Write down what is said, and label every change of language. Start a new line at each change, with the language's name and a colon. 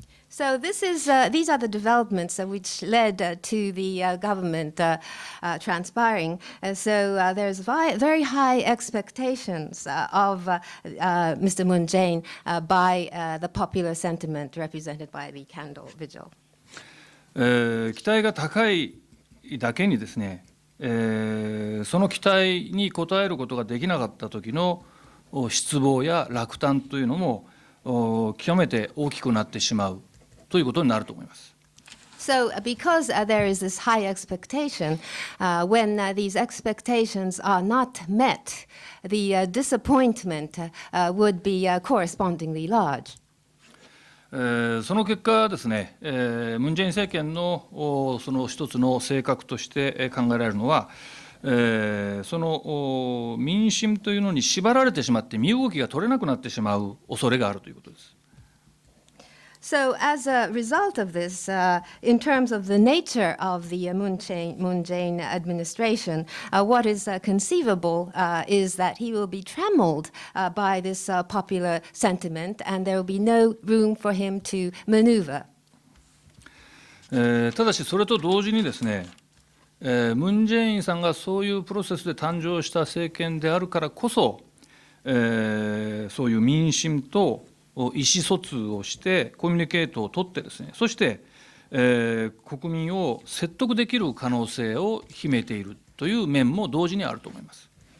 English: So these are the developments which led to the government transpiring. There's very high expectations of Mr. Moon Jae-in by the popular sentiment represented by the candle vigil.
Japanese: 期待が高いだけにですね、その期待に応えることができなかった時の失望や落胆というのも極めて大きくなってしまうということになると思います。
English: So, because there is this high expectation, when these expectations are not met, the disappointment would be correspondingly large.
Japanese: その結果ですね、ムン・ジェイン政権のその一つの性格として考えられるのは、その民心というのに縛られてしまって身動きが取れなくなってしまう恐れがあるということです。
English: So, as a result of this, in terms of the nature of the Moon Jae-in administration, what is conceivable is that he will be trammeled by this popular sentiment, and there will be no room for him to maneuver.
Japanese: ただし、それと同時にですね、ムン・ジェインさんがそういうプロセスで誕生した政権であるからこそ、そういう民心と意思疎通をしてコミュニケートを取ってですね、そして、国民を説得できる可能性を秘めているという面も同時にあると思います。